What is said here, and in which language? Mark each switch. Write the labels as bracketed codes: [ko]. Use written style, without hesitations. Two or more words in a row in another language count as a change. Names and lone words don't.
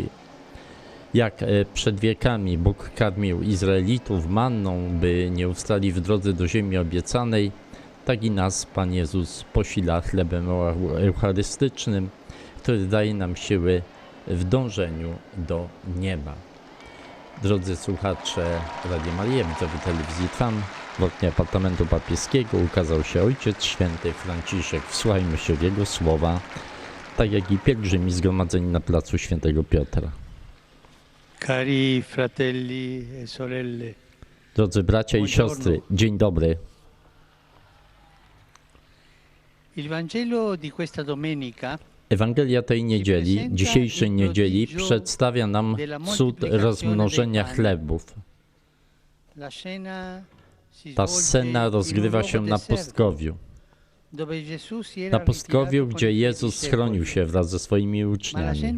[pl] Jak przed wiekami Bóg karmił Izraelitów manną, by nie ustali w drodze do ziemi obiecanej, tak i nas Pan Jezus posila chlebem eucharystycznym, który daje nam siły w dążeniu do nieba. Drodzy słuchacze Radia Maryja, widzowie telewizji Trwam, w oknie apartamentu papieskiego ukazał się Ojciec Święty Franciszek. Wsłuchajmy się w jego słowa, tak jak i pielgrzymi zgromadzeni na placu Świętego Piotra. [it] Cari fratelli e sorelle. [pl] Drodzy bracia i siostry, dzień dobry. [it] Il Vangelo di questa domenica [pl] Ewangelia tej niedzieli, dzisiejszej niedzieli, przedstawia nam cud rozmnożenia chlebów. Ta scena rozgrywa się na pustkowiu. Na pustkowiu, gdzie Jezus schronił się wraz ze swoimi uczniami.